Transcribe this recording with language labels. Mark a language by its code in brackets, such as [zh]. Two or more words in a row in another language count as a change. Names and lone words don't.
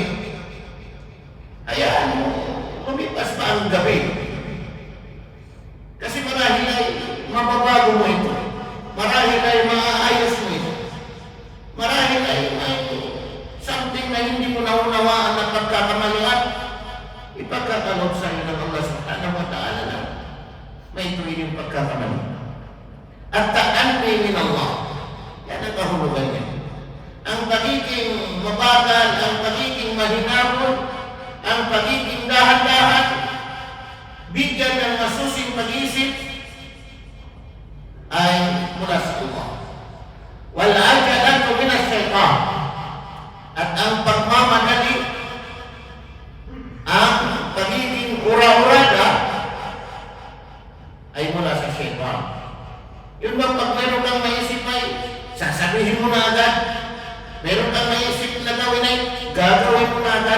[tl] Hayaan mo, lumipas pa ang gabi. Kasi marahil ay mababago mo ito. Marahil ay maaayos mo ito. Marahil ay something na hindi mo naunawaan ng pagkakamalian. Ipagkakalog sa iyo ng Allah [ar] سبحانه وتعالى [tl] na may tuwing yung pagkakamali. [ar] التأني من الله. [tl] Yan ang kahulugan niya. Ang pagiging mabagal, ang pagiging mahinahon, ang pagiging dahan-dahan, bigyan ng masusing pag-isip ay mula sa Allah. [ar] والعجلة من الشيطان. [tl] At ang pagmamadali, ang pagiging ura-urada ay mula sa shaytan. Yun bang pag meron kang maisip ay sasabihin mo na agad? Meron kang maisip na gawin ay gagawin mo na agad?